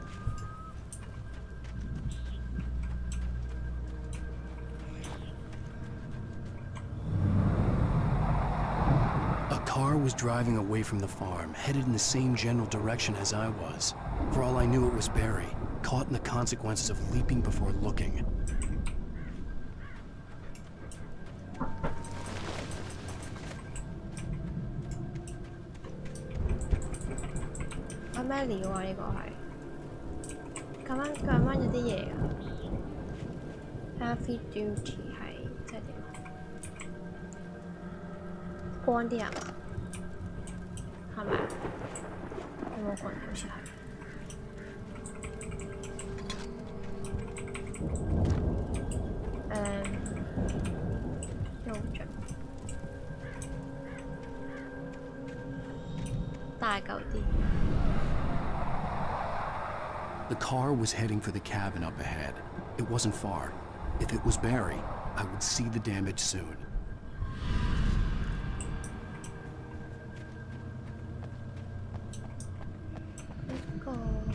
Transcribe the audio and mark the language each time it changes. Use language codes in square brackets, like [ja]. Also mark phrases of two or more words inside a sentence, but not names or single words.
[en] A car was driving away from the farm, headed in the same general direction as I was. For all I knew, it was Barry, caught in the consequences of leaping before looking. [yue] 咩料啊？呢個係咁啱有啲嘢啊 ！ [en] Heavy duty [yue] 係即係點啊？光啲啊？係咪啊？有冇光？好似係。用盡大嚿啲。 [en] The car was heading for the cabin up ahead. It wasn't far. If it was Barry, I would see the damage soon. Let's go.